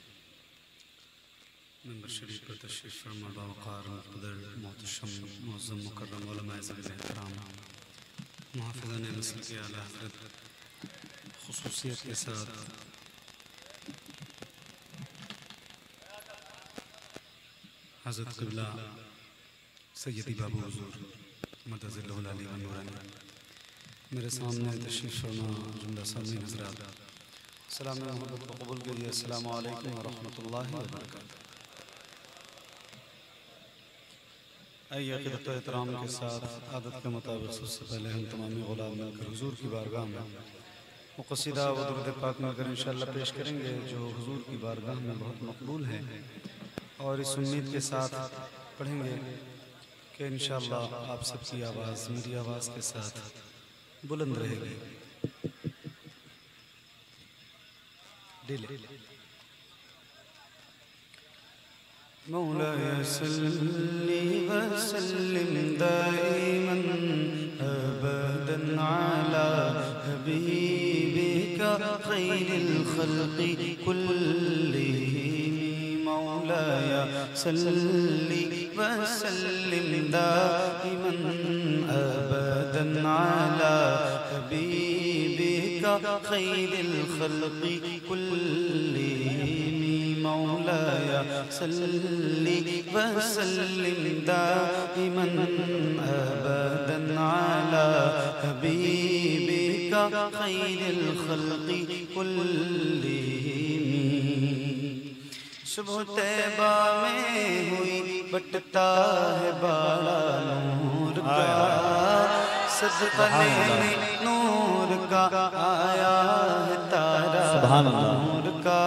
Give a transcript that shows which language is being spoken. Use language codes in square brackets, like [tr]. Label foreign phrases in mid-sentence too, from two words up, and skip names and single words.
[hi] मेंबर शरीफ पर तशरीफ़ फरमा बावक़ार मुक़द्दर मोहतशम मुअज़्ज़म मुकर्रम उलमाए ज़वील एहतराम मुहाफ़िज़ान नस्ल के आला हज़रत ख़ुसूसियत के साथ हज़रत क़िबला सैयदी बाबू हुज़ूर [ar] مد ظله العالي [hi] व नूरानी मेरे सामने तशरीफ़ फरमा जुमला सामने हज़रात सलाम मोहब्बत को कबूल करिए। [ar] السلام عليكم ورحمة الله وبركاته. [hi] आइए अक़ीदत व एहतराम के साथ आदत के मुताबिक सबसे पहले हम तमामी ग़ुलाम मिलकर हुज़ूर की बारगाह में वो क़सीदा व दुरूद पाक मिलकर इंशाअल्लाह पेश करेंगे जो हुज़ूर की बारगाह में बहुत मकबूल है, और इस उम्मीद के साथ पढ़ेंगे कि इंशाअल्लाह आप सबकी आवाज़ मेरी आवाज़ के साथ बुलंद रहेगी। [ar] مولاي صل وسلم دائما أبدا على حبيبك خير الخلق كلهم. مولاي صل وسلم دائما أبدا على حبيبك خير الخلق كلهم. مولاي صل وسلم دائما أبدا على حبيبك خير الخلق كلهم. [hi] सुबह तैबा में हुई बटता है बाड़ा नूर का, सदका लेने नूर का आया है तारा नूर का।